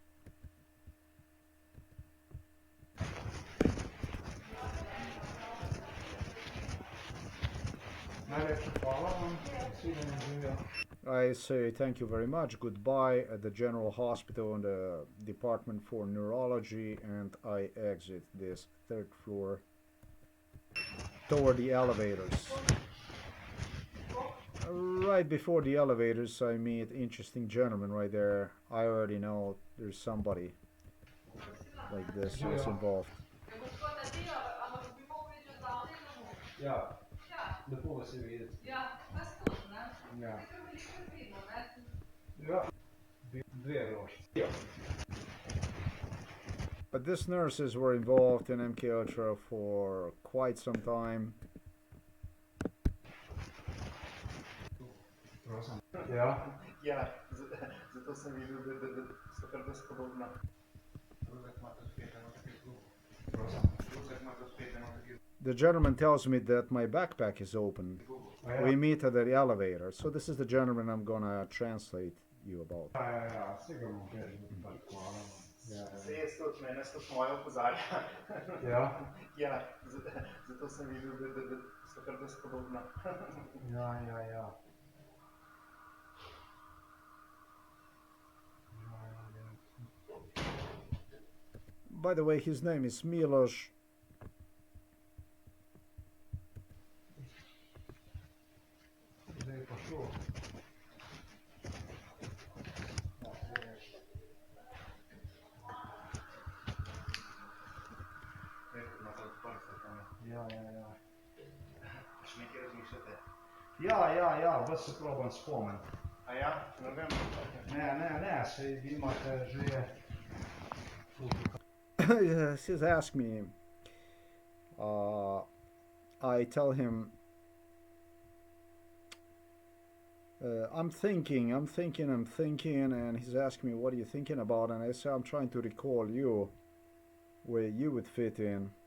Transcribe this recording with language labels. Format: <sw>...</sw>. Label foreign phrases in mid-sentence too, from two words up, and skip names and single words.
<en>I say thank you very much, goodbye at the General Hospital and the Department for Neurology, and I exit this third floor toward the elevators. Right. right before the elevators, I meet interesting gentleman right there. I already know there's somebody like this who's involved.</en> <sl>Ja, lepo vas je videti. Ja. Ja, dve rožice.</sl> <en>But these nurses were involved in MK Ultra for quite some time.</en> <sl>Prosim. Ja. Ja, zato sem videl, da so kar dosti podobna. Drugak ima tudi spet eno taki klub. Prosim. Drugak ima tudi spet eno taki.</sl> <en>The gentleman tells me that my backpack is open. We meet at the elevator. So this is the gentleman I'm gonna translate you about.</en> <sl>Ja, sigurno veš, da pač hvala. Se je tudi mene to moje opozarja. Ja? Ja, zato sem videl, da so kar dosti podobna. Ja.</sl> <en>By the way, his name is Milos.</en> <sl>Zdaj je pa šel. Ja. Še nekaj razmišljate? Ja, vas se probam spomniti. A ja? Ne vem. Ne, saj vi imate že...</sl> <en>He's asked me. I tell him, I'm thinking, and he's asking me, what are you thinking about? And I say, I'm trying to recall you, where you would fit in.</en>